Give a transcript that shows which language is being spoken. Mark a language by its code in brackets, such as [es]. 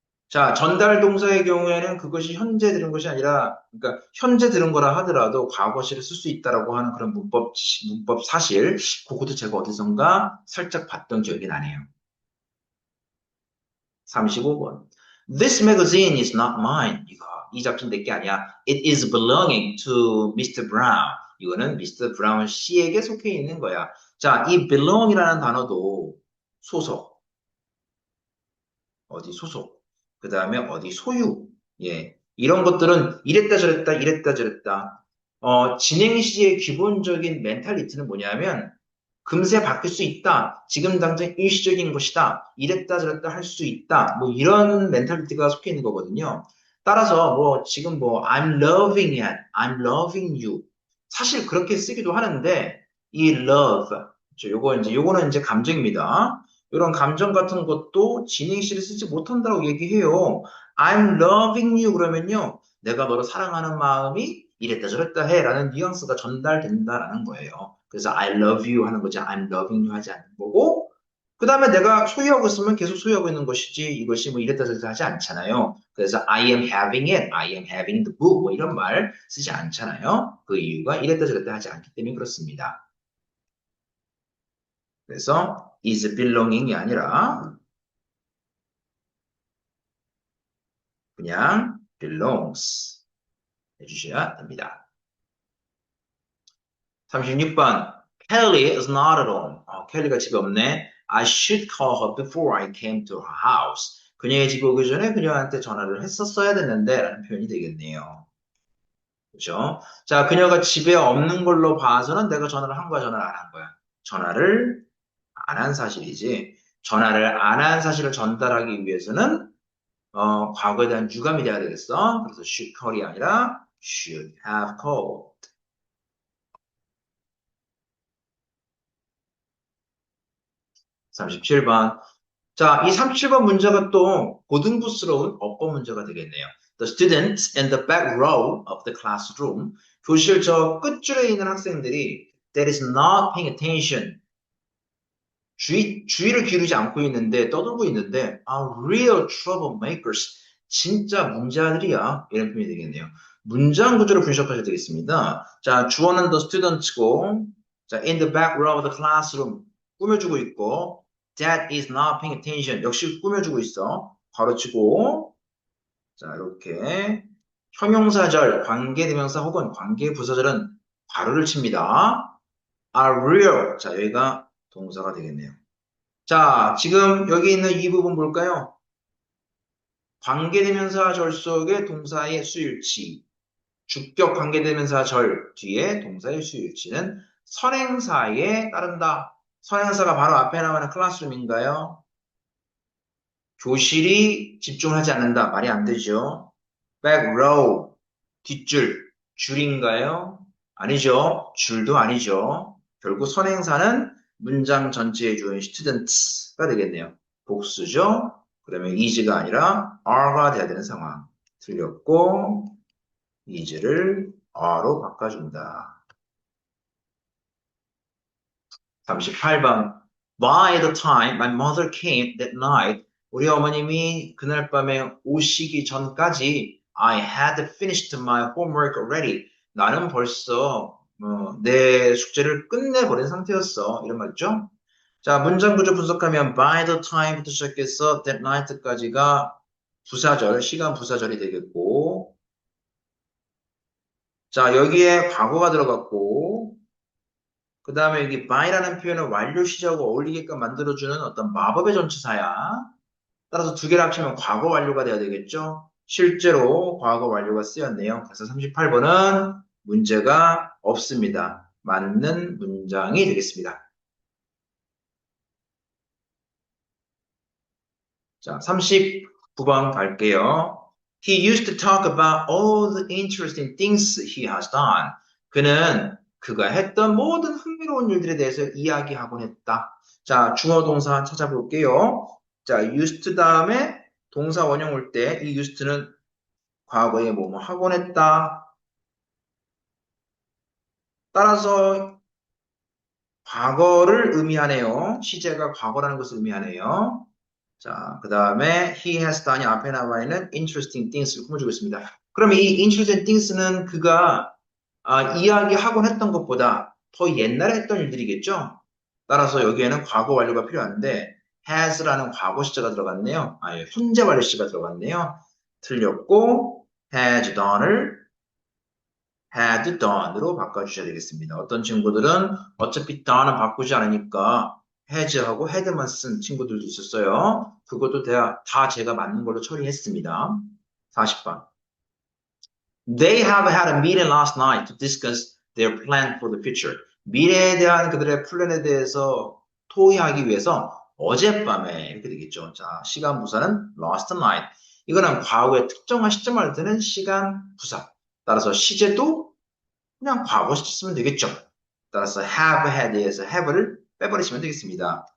[ko] 자, 전달 동사의 경우에는 그것이 현재 들은 것이 아니라, 그러니까 현재 들은 거라 하더라도 과거시를 쓸 수 있다라고 하는 그런 문법 사실, 그것도 제가 어디선가 살짝 봤던 기억이 나네요. 35번. [en] This magazine is not mine. [ko] 이 잡지는 내 게 아니야. [en] It is belonging to Mr. Brown. [ko] 이거는 [en] Mr. [ko] Brown 씨에게 속해 있는 거야. 자, 이 belong이라는 단어도 소속, 어디 소속, 그 다음에 어디 소유, 예, 이런 것들은 이랬다 저랬다, 이랬다 저랬다. 진행 시의 기본적인 멘탈리티는 뭐냐면 금세 바뀔 수 있다. 지금 당장 일시적인 것이다. 이랬다 저랬다 할 수 있다. 뭐 이런 멘탈리티가 속해 있는 거거든요. 따라서 뭐 지금 뭐 [en] I'm loving it, I'm loving you. [ko] 사실 그렇게 쓰기도 하는데 이 love, 요거는 이제 감정입니다. 이런 감정 같은 것도 진행시를 쓰지 못한다고 얘기해요. [en] I'm loving you 그러면요. [ko] 내가 너를 사랑하는 마음이 이랬다 저랬다 해 라는 뉘앙스가 전달된다라는 거예요. 그래서 [en] I love you [ko] 하는 거지 [en] I'm loving you [ko] 하지 않는 거고 그 다음에 내가 소유하고 있으면 계속 소유하고 있는 것이지 이것이 뭐 이랬다 저랬다 하지 않잖아요. 그래서 [en] I am having it, I am having the book [ko] 뭐 이런 말 쓰지 않잖아요. 그 이유가 이랬다 저랬다 하지 않기 때문에 그렇습니다. 그래서 is belonging이 아니라 그냥 belongs 해주셔야 됩니다. [en] 36번 Kelly is not at home. [ko] 켈리가 집에 없네. [en] I should call her before I came to her house. [ko] 그녀의 집에 오기 전에 그녀한테 전화를 했었어야 됐는데 라는 표현이 되겠네요. 그렇죠? 자, 그녀가 집에 없는 걸로 봐서는 내가 전화를 한 거야, 전화를 안 한 거야. 전화를 안 한 사실이지. 전화를 안 한 사실을 전달하기 위해서는 과거에 대한 유감이 돼야 되겠어. 그래서 should call이 아니라 should have called. 37번. 자, 이 37번 문제가 또 고등부스러운 어법 문제가 되겠네요. [en] The students in the back row of the classroom. [ko] 교실 저 끝줄에 있는 학생들이 [en] that is not paying attention. [ko] 주의를 기울이지 않고 있는데 떠들고 있는데 [en] are real troublemakers. [ko] 진짜 문제아들이야. 이런 표현이 되겠네요. 문장 구조를 분석하셔야 되겠습니다. [en] 자, 주어는 the students고 자, in the back row of the classroom [ko] 꾸며주고 있고 [en] that is not paying attention. [ko] 역시 꾸며주고 있어. 가로치고 자, 이렇게 형용사절, 관계대명사 혹은 관계부사절은 가로를 칩니다. [en] are real. [ko] 자, 여기가 동사가 되겠네요. 자, 지금 여기 있는 이 부분 볼까요? 관계대명사 절 속에 동사의 수일치, 주격 관계대명사 절 뒤에 동사의 수일치는 선행사에 따른다. 선행사가 바로 앞에 나오는 클래스룸인가요? 교실이 집중하지 않는다. 말이 안 되죠. back row, 뒷줄, 줄인가요? 아니죠. 줄도 아니죠. 결국 선행사는 문장 전체의 주어인 students가 되겠네요. 복수죠. 그러면 is가 아니라 are가 돼야 되는 상황. 틀렸고 is를 are로 바꿔준다. [en] 38번 By the time my mother came that night [ko] 우리 어머님이 그날 밤에 오시기 전까지 [en] I had finished my homework already. [ko] 나는 벌써 내 숙제를 끝내버린 상태였어. 이런 말이죠. 자, 문장 구조 분석하면 by the time부터 시작해서 that night까지가 부사절, 시간 부사절이 되겠고 자, 여기에 과거가 들어갔고 그 다음에 여기 by라는 표현은 완료 시제하고 어울리게끔 만들어주는 어떤 마법의 전치사야. 따라서 두 개를 합치면 과거 완료가 돼야 되겠죠. 실제로 과거 완료가 쓰였네요. 그래서 38번은 문제가 없습니다. 맞는 문장이 되겠습니다. 자, 39번 갈게요. [en] He used to talk about all the interesting things he has done. [ko] 그는 그가 했던 모든 흥미로운 일들에 대해서 이야기하곤 했다. 자, 주어 동사 찾아볼게요. 자, used 다음에 동사 원형 올 때 이 used는 과거에 뭐뭐 하곤 했다. 따라서 과거를 의미하네요. 시제가 과거라는 것을 의미하네요. 자, 그 다음에 he has done이 앞에 나와 있는 interesting things를 꾸며주고 있습니다. 그러면 이 interesting things는 그가 이야기하곤 했던 것보다 더 옛날에 했던 일들이겠죠? 따라서 여기에는 과거 완료가 필요한데 has라는 과거 시제가 들어갔네요. 현재 완료 시제가 들어갔네요. 틀렸고, has done을 had done으로 바꿔주셔야 되겠습니다. 어떤 친구들은 어차피 done은 바꾸지 않으니까 has하고 had만 쓴 친구들도 있었어요. 그것도 다 제가 맞는 걸로 처리했습니다. 40번. [en] They have had a meeting last night to discuss their plan for the future. [ko] 미래에 대한 그들의 플랜에 대해서 토의하기 위해서 어젯밤에 이렇게 되겠죠. 자, 시간 부사는 last night. 이거는 과거의 특정한 시점을 드는 시간 부사. 따라서 시제도 그냥 과거 시제 쓰면 되겠죠. 따라서 have had에서 have를 빼버리시면 되겠습니다.